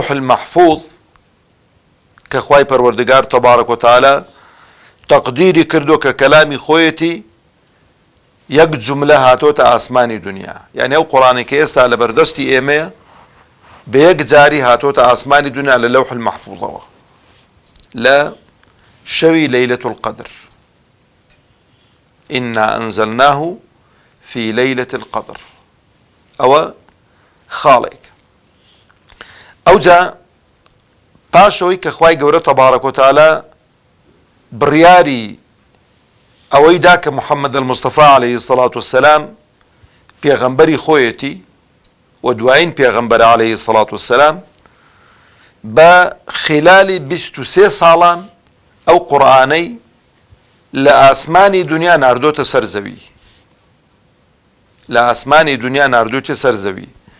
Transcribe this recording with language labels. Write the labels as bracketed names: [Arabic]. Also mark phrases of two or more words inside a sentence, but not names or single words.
[Central Kurdish] المەحفوظ کە خوای پەروەردگار [Arabic] تەبارەک و تەعالە [Central Kurdish] تەقدیری کردو کە کەلامی خۆیەتی یەک جوملە هاتۆتە ئاسمانی دنیا، یعنی ئەو قورئانێک کە ئێستا لە بەردەستی ئێمەیە بە یەک جاری هاتۆتە ئاسمانی دنیا لە لەوح المەحفوظەوە لە شەوی لەیلەة القەدر. [Arabic] إنا أنزلناه في ليلة القدر. [Central Kurdish] ئەوە خاڵێک. ئەوجا پاشەوەی کە خوای گەورە [Arabic] تەبارەک و تەعالە [Central Kurdish] بڕیاری ئەوەی دا کە محەممەد المستەفا [Arabic] عەلەیهی السەڵات وەسەلام [Central Kurdish] پێغەمبەری خۆیەتی و دوایین پێغەمبەرە [Arabic] عەلەیهی السەڵات وەسەلام، [Central Kurdish] بە خلالی 23 ساڵان ئەو قورئانەی لە ئاسمانی دنیا ناردۆتە سەر زەوی، لە ئاسمانی دنیا ناردۆتە سەر زەوی.